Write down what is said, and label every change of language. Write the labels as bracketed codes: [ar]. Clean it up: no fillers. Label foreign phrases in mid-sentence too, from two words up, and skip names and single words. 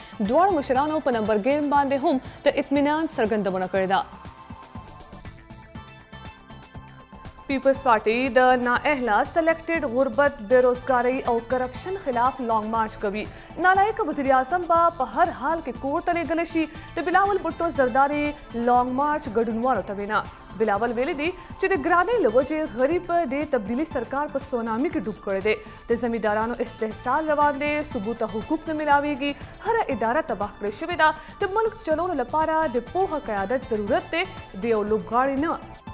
[ps] دواړو مشرانو په نمبر ګیم باندې هم د اطمینان څرګندونه کړې ده. پیپلز پارٹی د نااهله سلیکٹڈ غربت، بیروزگاری او کرپشن خلاف لانگ مارچ کوي. نالایق وزیر اعظم به په هر حال کې کور ته لیږلی شي. د بلاول بھٹو زرداری لانگ مارچ ګډونوالو ته وینا. بلاول ویلي دي چې د ګرانۍ له وجې غریب د تبدیلي سرکار په سونامي کې ډوب کړی دی. د زمیندارانو استحصال روان دی. ثبوته حقوق نه ملاویږي. هره اداره تباه کړې شوې ده. د ملک چلولو لپاره د پوهه قیادت ضرورت دی، د یو لوبغاړي نه.